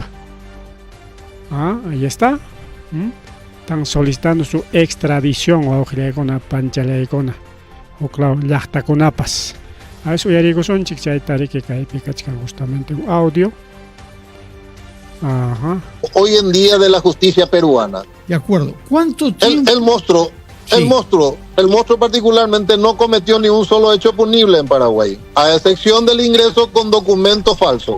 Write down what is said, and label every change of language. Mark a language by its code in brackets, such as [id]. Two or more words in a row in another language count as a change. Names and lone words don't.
[es] Ahí está. Están solicitando su extradición [qu] wawqillaykuna panchallaykuna uklaw llaqtakunapas. [es] A eso [qu] uyariykusunchik chayta riki kaypi kachkan [es] justamente un audio. Ajá. Hoy en día de la justicia peruana. De acuerdo. ¿Cuánto tiempo? El monstruo particularmente no cometió ni un solo hecho punible en Paraguay, a excepción del ingreso con documento falso.